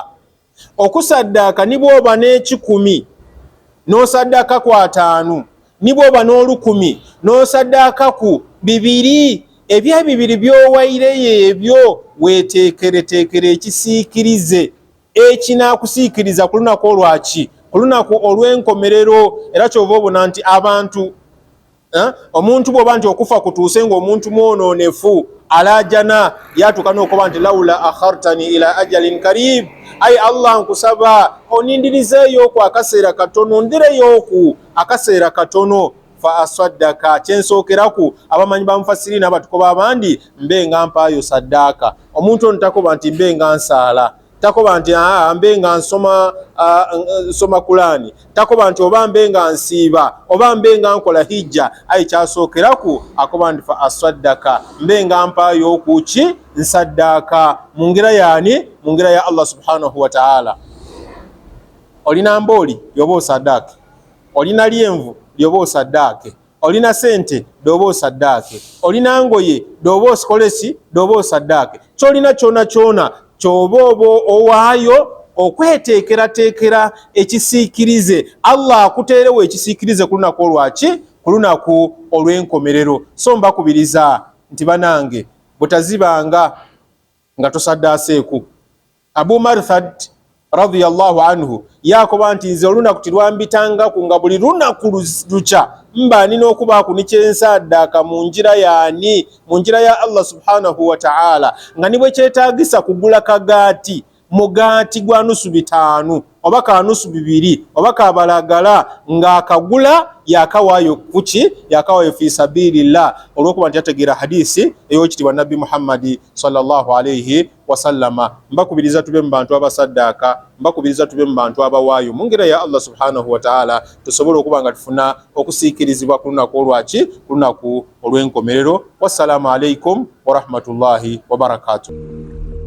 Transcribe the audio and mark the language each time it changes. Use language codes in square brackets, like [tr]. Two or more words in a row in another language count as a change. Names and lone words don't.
[lg] Okusaddaaka ni bw'oba n'ekikumi n'osaddaaka ku 5, ni bw'oba n'olukumi n'osaddaaka ku 2, ebya 2 by'owaireyo ebyo weteekereteekere ekisiikirize ekinaakusiikiriza ku lunaku olwaki, ku lunaku olw'enkomerero. Era kyova obona nti abantu omuntu bw'oba nti okufa kutuuse ng'omuntu mwonoonefu alajana yatuuka n'okuba nti [ar] لولا أخرتني إلى أجل قريب, [lg] ayi Allah nkusaba onindirizeeyo ku akaseera katono, ndireyo ku akaseera katono, [ar] فأصدق [lg] kyensookeraku. Abamanyi ba mufassirina abatukoba abandi mbenga mpaayo saddaaka. Omuntu ono takoba nti mbenga nsaala, takoba nti mbenga nsoma Kurani, takoba nti oba mbenga nsiiba oba mbenga nkola hijja. Ayi kyasookeraku akoba nti [ar] فأصدق, [lg] mbenga mpaayo kuki, nsaddaaka mu ngira yaani, mu ngira ya [ar] الله سبحانه وتعالى. [lg] Olina mbooli yoba osaddaake, olina lyenvu lyoba osaddaake, olina sente doba osaddaake, olina ngoye doba osikolesi doba osaddaake. Kyolina kyona kyona kyoba oba owaayo okweteekerateekera ekisiikirize. Allah akuteerewo ekisiikirize ku lunaku olwaki, ku lunaku olw'enkomerero. So mbakubiriza nti banange butazibanga nga tosaddaaseeku. Abu Marthad [ar] رضي الله عنه [lg] yakoba nti nze olunaku tilwambitangaku nga buli lunaku luca mba nina okubaku nikyensaddaaka mu njira yaani mu njira ya [ar] الله سبحانه وتعالى [lg] nga nibwe kyetaagisa kugula kagaati mugaati gwa nusu 5 oba ka nusu 2 oba kabalagala nga akagula yakawaayo kuki yakawaayo [ar] في سبيل الله [lg] olwokuba nti ategeera hadisi ey'ekitibwa Nabbi Muhammad [ar] صلى الله عليه وسلم. [lg] Mbakubiriza tube mu bantu abasaddaaka, mbakubiriza tube mu bantu abawaayo mu ngeri ya [ar] الله سبحانه وتعالى [lg] tusobole okuba nga tufuna okusiikirizibwa ku lunaku olwaki ku lunaku olw'enkomerero. [ar] والسلام عليكم ورحمة الله وبركاته.